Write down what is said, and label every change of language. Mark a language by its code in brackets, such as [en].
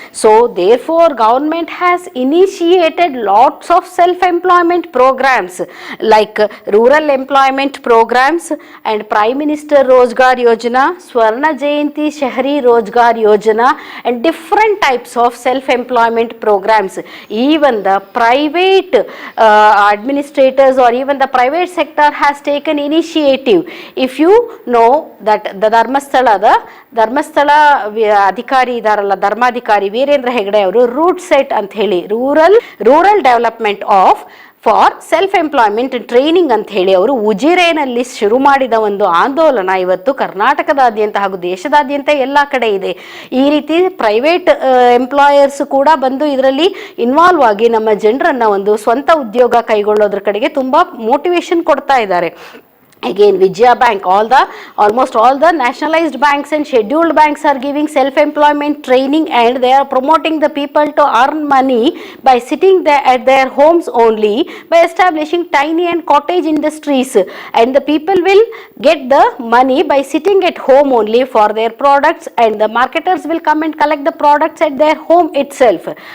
[en] So therefore government has initiated lots of self-employment programs like rural employment programs and Prime Minister Rozgar Yojana, Swarna Jayanti Shahri Rozgar Yojana, and different types of self-employment programs. Even the private administrators or even the private sector has taken initiative. If you know that the [kn] Dharmasthala ಅಧಿಕಾರಿ ಇದಾರಲ್ಲ, ಧರ್ಮಾಧಿಕಾರಿ ವೀರೇಂದ್ರ ಹೆಗಡೆ ಅವರು root set ಅಂತ ಹೇಳಿ rural development of for self employment training ಅಂತ ಹೇಳಿ ಅವರು ಉಜಿರೆನಲ್ಲಿ ಶುರು ಮಾಡಿದ ಒಂದು ಆಂದೋಲನ ಇವತ್ತು ಕರ್ನಾಟಕದಾದ್ಯಂತ ಹಾಗೂ ದೇಶದಾದ್ಯಂತ ಎಲ್ಲ ಕಡೆ ಇದೆ. ಈ ರೀತಿ ಪ್ರೈವೇಟ್ ಎಂಪ್ಲಾಯರ್ಸ್ ಕೂಡ ಬಂದು ಇದರಲ್ಲಿ ಇನ್ವಾಲ್ವ್ ಆಗಿ ನಮ್ಮ ಜನರನ್ನ ಒಂದು ಸ್ವಂತ ಉದ್ಯೋಗ ಕೈಗೊಳ್ಳೋದ್ರ ಕಡೆಗೆ ತುಂಬಾ ಮೋಟಿವೇಶನ್ ಕೊಡ್ತಾ ಇದ್ದಾರೆ. [en] Again, Vijaya Bank, almost all the nationalized banks and scheduled banks are giving self-employment training, and they are promoting the people to earn money by sitting there at their homes only, by establishing tiny and cottage industries, and the people will get the money by sitting at home only for their products, and the marketers will come and collect the products at their home itself.